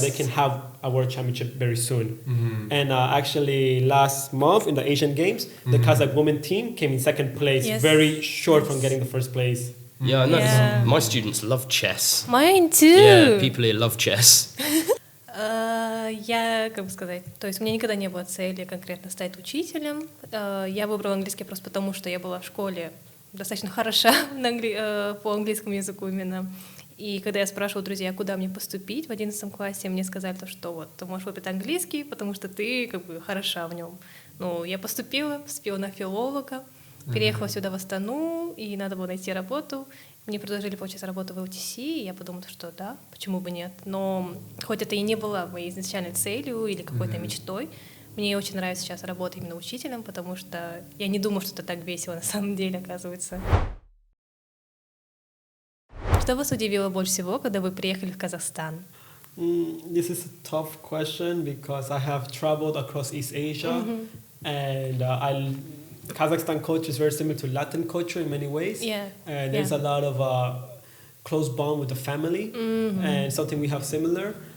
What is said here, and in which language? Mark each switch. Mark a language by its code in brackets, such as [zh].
[en] They can have a world championship very soon. And actually, last month in the Asian Games, the Kazakh women team came in second place, very short from getting the first place. Yeah, I know. My students love chess. Mine too. Yeah, people here love chess. [ru] Я, как бы сказать, то есть у меня никогда не было цели конкретно стать учителем. Я выбрала английский просто потому, что я была в школе достаточно хороша по английскому языку именно. И когда я спрашивала друзей, куда мне поступить в 11 классе, мне сказали, что вот, ты можешь выбрать английский, потому что ты как бы хороша в нем. Ну, я поступила на филолога, переехала сюда в Астану, и надо было найти работу. Мне предложили получить работу в ЛТС, и я подумала, что да, почему бы нет. Но хоть это и не было моей изначальной целью или какой-то мечтой, мне очень нравится сейчас работать именно учителем, потому что я не думаю, что это так весело на самом деле, оказывается. Что вас удивило больше всего, когда вы приехали в Казахстан? [en] This is a tough question because I have traveled across East Asia, and Kazakhstan culture is very similar to Latin culture in many ways. And there's a lot of close bond with the family, and something we have similar.